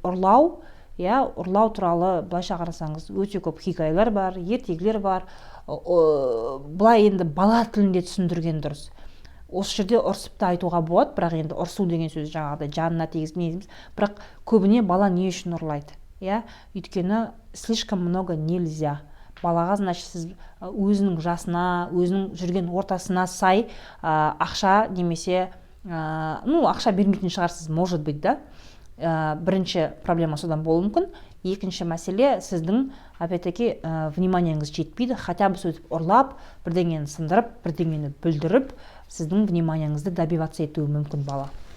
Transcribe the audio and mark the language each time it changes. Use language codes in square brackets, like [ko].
[kk] Ұрлау туралы былайша қарасаңыз өте көп хикаялар бар, ертегілер бар. Бұлай енді бала тілінде түсіндірген дұрыс. Осы жерде ұрсып та айтуға болады, бірақ енді ұрсу деген сөз жаңағыдай жанына тигізіп, бірақ көбіне бала не үшін ұрлайды? Өйткені [ru] слишком много нельзя. [kk] Балаға, значит, сіз өзінің жасына, өзінің жүрген ортасына сай ақша немесе ақша бермейтін шығарсыз, [ru] может быть, да? [kk] Бірінші проблема содан болуы мүмкін. Екінші мәселе, сіздің [ru] опять-таки [kk] вниманияңыз жетпейді, [ru] хотя бы [kk] сөйтіп ұрлап, бірдеңені сындырып, бірдеңені бүлдіріп, сіздің вниманияңызды добиваться етуі мүмкін бала.